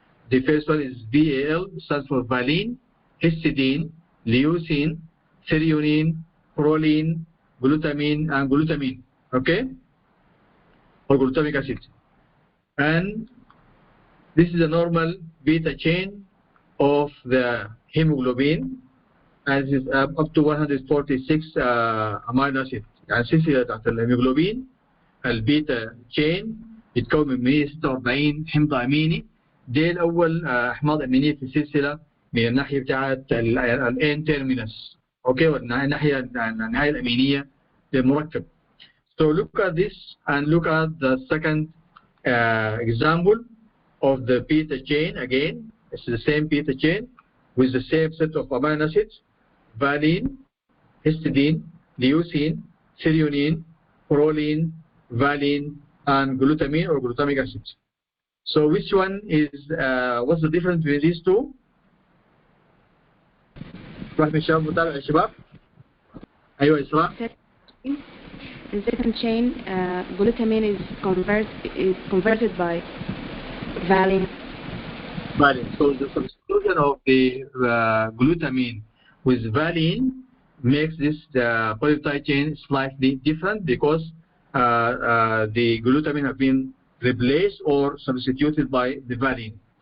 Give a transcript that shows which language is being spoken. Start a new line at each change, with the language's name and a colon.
English: The first one is VAL, stands for valine, histidine, leucine, threonine, proline, glutamine, and glutamine. Okay? Or glutamic acid. And this is a normal beta chain of the hemoglobin, and it is up to 146 amino acids.
Arabic: يعني سلسلة بتاعت الهيموجلوبين البيتا تشين بتكون من 146 حمض اميني. دي الاول احماض امينيه في السلسله من الناحيه بتاعت الان تيرمينس. اوكي؟ والناحيه النهايه الامينيه للمركب.
English: So look at this and look at the second example of the beta chain. Again, it's the same beta chain with the same set of amino acids: valine, histidine, leucine, threonine, proline, valine, and glutamine or glutamic acid. So which one is, what's the difference between these two?
Arabic: واحد من الشباب متابع يا شباب؟ أيوة إسراء.
English: In second chain, glutamine is converted by valine. Valine. So the substitution of the glutamine with valine makes this polypeptide chain slightly different because the glutamine have been replaced or substituted by the valine.